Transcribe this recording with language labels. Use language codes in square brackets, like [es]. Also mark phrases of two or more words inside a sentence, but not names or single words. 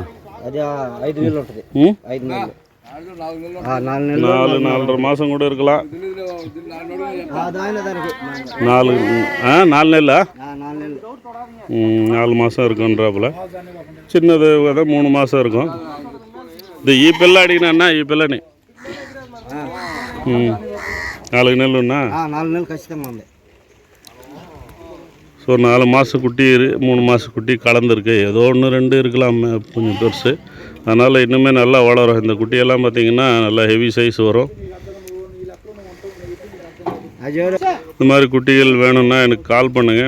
[ta] 5 நெல் இருக்குது. 5 நெல் 4-4.5 மாதம் கூட இருக்கலாம். 4 நெல்லா? 4 மாதம் இருக்குன்றாப்புல. சின்னது 3 மாதம் இருக்கும். [te] இது ఈ పిల్ల అడిగినా ఈ పిల్లని 4 నెలలు ఉన్నా 4 నెలలు ఖచ్చితంగా ఉంది. [ta] ஸோ 4 மாத குட்டி 3 மாத குட்டி கலந்துருக்கு. ஏதோ 1-2 இருக்கலாம் கொஞ்சம் பெருசு. அதனால் இன்னுமே நல்லா வளரும். இந்த குட்டியெல்லாம் பார்த்திங்கன்னா நல்லா [en] heavy size [ta] வரும். இந்த மாதிரி குட்டிகள் வேணும்னா எனக்கு கால் பண்ணுங்கள்.